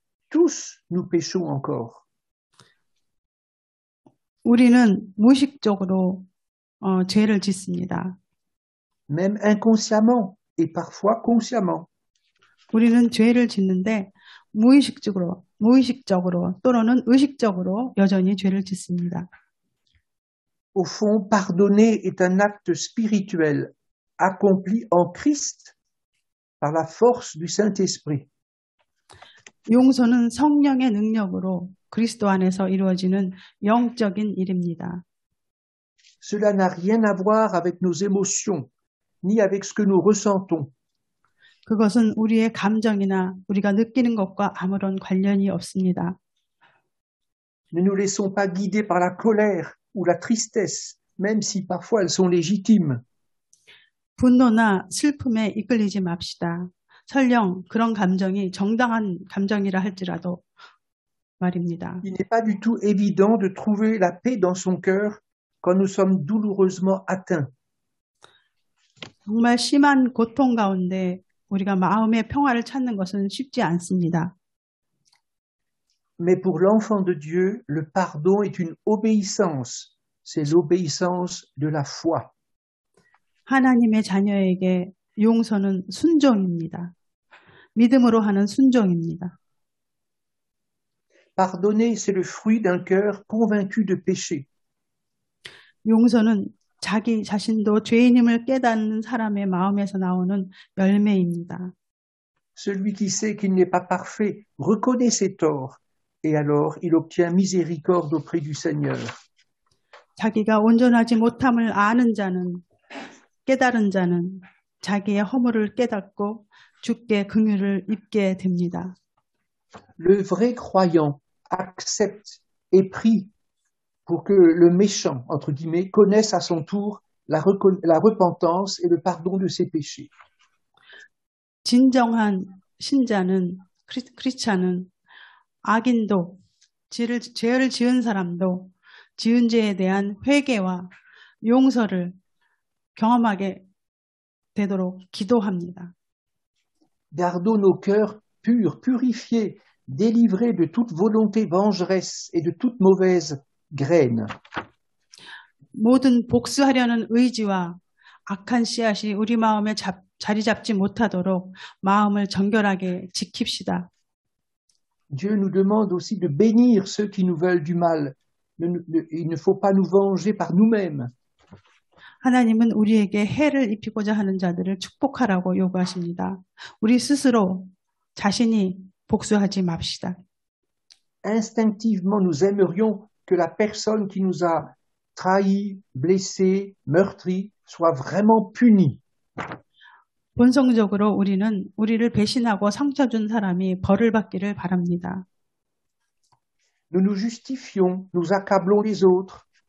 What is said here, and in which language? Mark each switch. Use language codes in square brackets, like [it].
[fr] Tous nous péchons encore. [ko] 우리는 무의식적으로 죄를 짓습니다. [fr] Même inconsciemment et parfois consciemment. [ko] 우리는 죄를 짓는데 무의식적으로 또는 의식적으로 여전히 죄를 짓습니다. [fr] Au fond, pardonner est un acte spirituel accompli en Christ par la force du Saint-Esprit. [ko] 용서는 성령의 능력으로 그리스도 안에서 이루어지는 영적인 일입니다. [fr] Cela n'a rien à voir avec nos émotions, ni avec ce que nous ressentons. [ko] 그것은 우리의 감정이나 우리가 느끼는 것과 아무런 관련이 없습니다. [fr] Ne nous laissons pas guider par la colère ou la tristesse, même si parfois elles sont légitimes. [ko] 분노나 슬픔에 이끌리지 맙시다. 설령 그런 감정이 정당한 감정이라 할지라도 말입니다. [fr] Il n'est pas du tout évident de trouver la paix dans son cœur quand nous sommes douloureusement atteints. [ko] 정말 심한 고통 가운데 우리가 마음의 평화를 찾는 것은 쉽지 않습니다. [fr] Mais pour l'enfant de Dieu, le pardon est une obéissance. C'est l'obéissance de la foi. [ko] 하나님의 자녀에게 용서는 순종입니다. 믿음으로 하는 순종입니다. [fr] Pardonner, c'est le fruit d'un cœur convaincu de péché. [ko] 용서는 자기 자신도 죄인임을 깨닫는 사람의 마음에서 나오는 열매입니다. [fr] Celui qui sait qu'il n'est pas parfait reconnaît ses torts et alors il obtient miséricorde auprès du Seigneur. [ko] 자기가 온전하지 못함을 아는 자는, 깨달은 자는 자기의 허물을 깨닫고 주께 긍휼을 입게 됩니다. [fr] Le vrai croyant accepte et prie pour que le méchant, entre guillemets, connaisse à son tour la repentance et le pardon de ses péchés. [ko] 진정한 신자는, 크리스찬은 악인도, 죄를 지은 사람도 지은 죄에 대한 회개와 용서를 경험하게 되도록 기도합니다. [fr] Gardons nos cœurs purs, purifiés, délivrés de toute volonté vengeresse et de toute mauvaise graine. [ko] 모든 복수하려는 의지와 악한 씨앗이 우리 마음에 자리 잡지 못하도록 마음을 정결하게 지킵시다. [fr] Dieu nous demande aussi de bénir ceux qui nous veulent du mal. Il ne faut pas nous venger par nous-mêmes. [ko] 하나님은 우리에게 해를 입히고자 하는 자들을 축복하라고 요구하십니다. 우리 스스로 자신이 복수하지 맙시다. [fr] Instinctivement, nous aimerions que la personne qui nous a trahis, blessés, meurtris soit vraiment punie. [ko] 본성적으로 우리는 우리를 배신하고 상처 준 사람이 벌을 받기를 바랍니다. [fr] Nous nous justifions, nous accablons les autres.